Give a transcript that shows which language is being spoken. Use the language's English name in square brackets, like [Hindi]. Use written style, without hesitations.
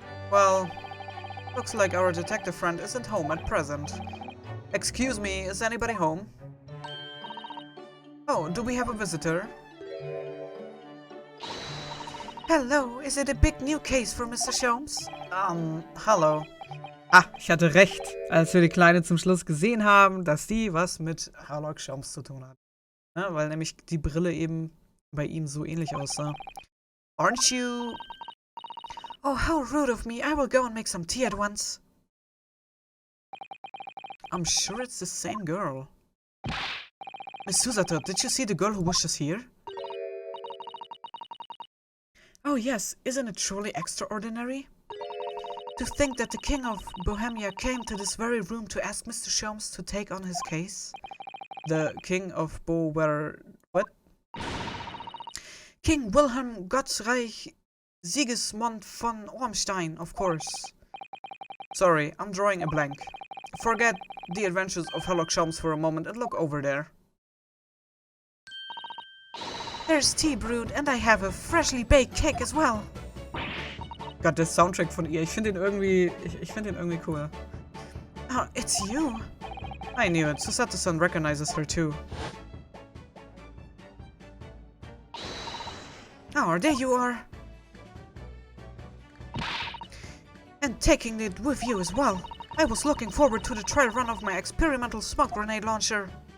[English] Well, looks like our detective friend isn't home at present. Excuse me, is anybody home? Oh, do we have a visitor? Hello, is it a big new case for Mr. Sholmes? [German] Hallo. Ah, ich hatte recht, als wir die Kleine zum Schluss gesehen haben, dass die was mit Sherlock Holmes zu tun hat. Ja, weil nämlich die Brille eben bei ihm so ähnlich aussah. [English] Aren't you... Oh, how rude of me. I will go and make some tea at once. I'm sure it's the same girl. Miss Susato, did you see the girl who was just here? Oh yes, isn't it truly extraordinary? To think that the King of Bohemia came to this very room to ask Mr. Sholmes to take on his case? The King of what? King Wilhelm Gottsreich Sigismund von Ormstein, of course. Sorry, I'm drawing a blank. Forget the adventures of Sherlock Holmes for a moment and look over there. There's tea brewed and I have a freshly baked cake as well. [German] Gott, der Soundtrack von ihr, ich finde ihn irgendwie, ich finde ihn irgendwie cool. [English] Oh, it's you. I knew it. Susato-san recognizes her too. Oh, there you are. And taking it with you as well. I was looking forward to the trial run of my experimental smoke grenade launcher.